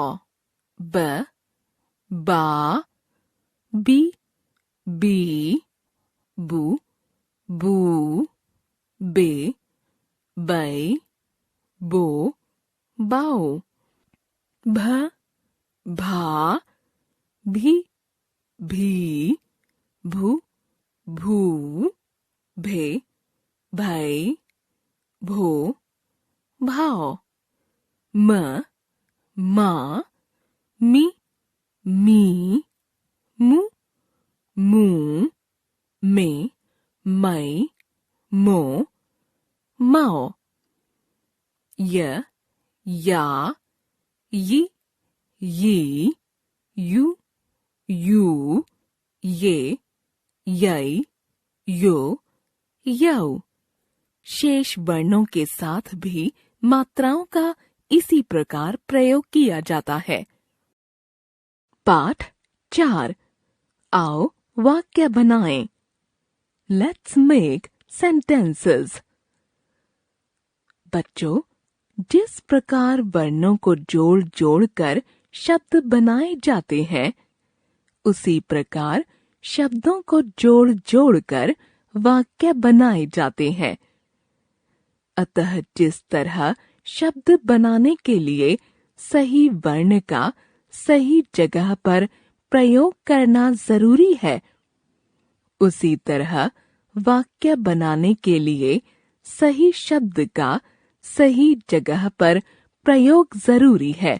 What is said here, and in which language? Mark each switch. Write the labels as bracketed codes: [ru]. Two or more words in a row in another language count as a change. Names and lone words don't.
[hi] ब, बा, बी, बी, बू, बू, बे, बै, बो, बाओ। भ, भा, भी, भी, भू, भू, भे, भाई, भो, भाओ। म, मा, मी, मी, मू, मू, मे, मई, मो, माओ। य, या, यी, यी, यू, यू, ये, यई, यो, यऊ। शेष वर्णों के साथ भी मात्राओं का इसी प्रकार प्रयोग किया जाता है। पाठ 4। आओ वाक्य बनाएं। [en] Let's make sentences। [hi] बच्चों, जिस प्रकार वर्णों को जोड़ जोड़ कर शब्द बनाए जाते हैं, उसी प्रकार शब्दों को जोड़ जोड़ कर वाक्य बनाए जाते हैं। अतः जिस तरह शब्द बनाने के लिए सही वर्ण का सही जगह पर प्रयोग करना जरूरी है, उसी तरह वाक्य बनाने के लिए सही शब्द का सही जगह पर प्रयोग जरूरी है।